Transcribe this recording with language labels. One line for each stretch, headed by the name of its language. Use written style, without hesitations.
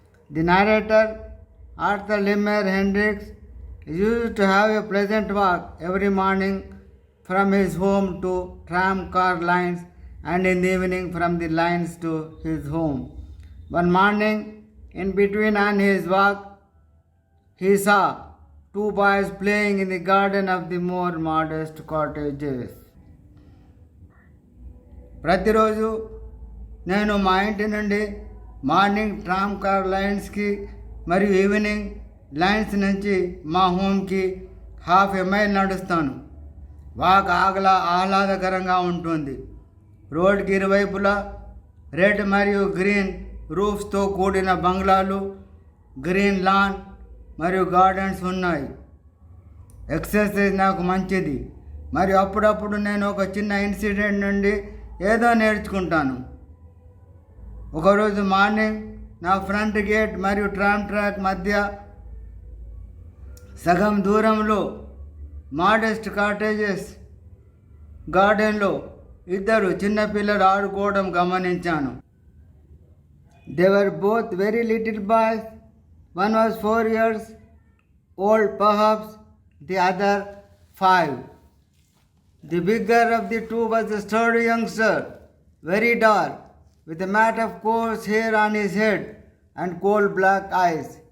English: The narrator, Arthur Lemiere Hendriks, used to have a pleasant walk every morning from his home to tram car lines and in the evening from the lines to his home. One morning, in between on his walk, he saw two boys playing in the garden of the more modest cottages.
Telugu: ప్రతిరోజు నేను మా ఇంటి నుండి morning tram car లైన్స్కి మరియు evening lines నుంచి మా హోమ్కి half a mile నడుస్తాను. Walk ఆహ్లాదకరంగా ఉంటుంది. రోడ్కి ఇరువైపులా రెడ్ మరియు గ్రీన్ రూఫ్స్తో కూడిన బంగ్లాలు, గ్రీన్ లాన్ మరియు గార్డెన్స్ ఉన్నాయి. ఎక్సర్సైజ్ నాకు మంచిది మరియు అప్పుడప్పుడు నేను ఒక చిన్న ఇన్సిడెంట్ నుండి ఏదో నేర్చుకుంటాను. ఒకరోజు మార్నింగ్ నా ఫ్రంట్ గేట్ మరియు ట్రామ్ ట్రాక్ మధ్య సగం దూరంలో మోడెస్ట్ కాటేజెస్ గార్డెన్లో ఇద్దరు చిన్నపిల్లలు ఆడుకోవడం గమనించాను.
English: They were both very little boys. One was 4 years old perhaps, the other 5. The bigger of the two was a sturdy youngster, very dark, with a mat of coarse hair on his head and coal black eyes.